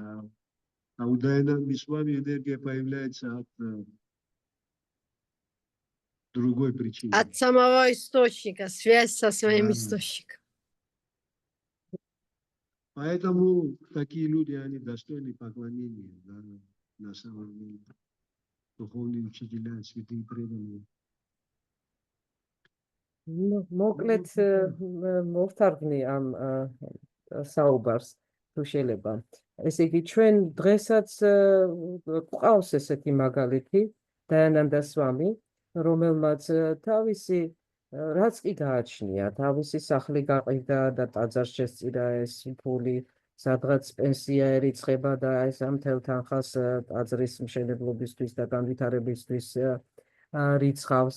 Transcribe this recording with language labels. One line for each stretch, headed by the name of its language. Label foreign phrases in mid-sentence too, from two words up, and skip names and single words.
Russian: А у Даянанды с вами энергия появляется от другой причины. От самого источника, связь со своим Да. источником. Поэтому такие люди, они достойны поклонения, да, на самом деле. Духовные учителя, святые преданные.
Georgian: მოკლედ მოვთარგმნი ამ საუბარს თუ შეიძლება. ესე იგი ჩვენ დღესაც გვყავს ესეთი მაგალითი დაიანანდა სვამი, რომელმაც თავისი რაც კი გააჩნია, თავისი სახლი გაყიდა და ტაძარს შესწირა ეს ფული, სადღაც პენსია ერიცხება და ეს ამ მთელ თანხას ტაძრის მშენებლობისთვის და განვითარებისთვის რიცხავს.